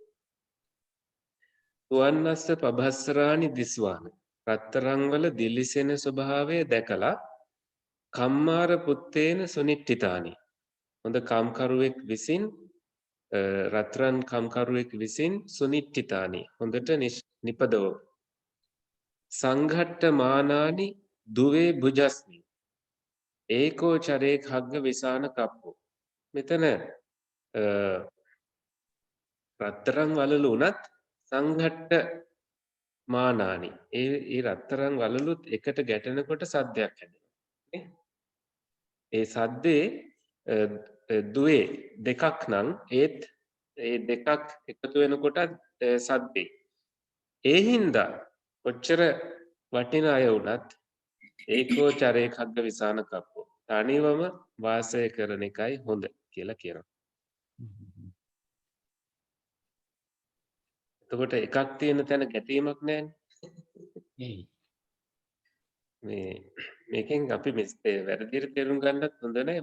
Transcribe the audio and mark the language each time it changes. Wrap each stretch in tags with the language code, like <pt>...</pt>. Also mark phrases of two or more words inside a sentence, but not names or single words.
<pi>සුවන්නස්ස පබස්සරානි දිස්වාන</pi> <si>රත්තරන් වල දිලිසෙන ස්වභාවය දැකලා</si> <pi>කම්මාර පුත්තේන සුනිට්ඨිතානි</pi> <si>හොඳ කම්කරුවෙක් විසින් රත්රන් කම්කරුවෙක් විසින්</si> <pi>සුනිට්ඨිතානි</pi> <si>හොඳට නිපදව</si> <pi>සංඝට්ට මානානි දුවේ බුජස්මි ඒකෝ චරේ khagga විසාන කප්පෝ මෙතන</pi> <si>රත්තරන් වලලු උනත්</si> <pi>සංඝට්ට මානානි</pi> <si>ඒ රත්තරන් වලලුත් එකට ගැටෙනකොට සද්දයක් හැදෙනවා ඒ සද්දේ දුවේ දෙකක් නම් ඒත් ඒ දෙකක් එකතු වෙනකොට සද්දේ ඒ හින්දා කොච්චර වටින අය වුණත්</si> <pi>ඒකෝ චරේ khagga විසාන කප්පෝ</pi> <si>තනිවම වාසය කරන එකයි හොඳ කියලා කියනවා. එතකොට එකක් තියෙන තැන ගැටීමක් නැහැනේ. මේකෙන් අපි වැරදියට තේරුම් ගන්නත් හොඳ නැහැ.</si>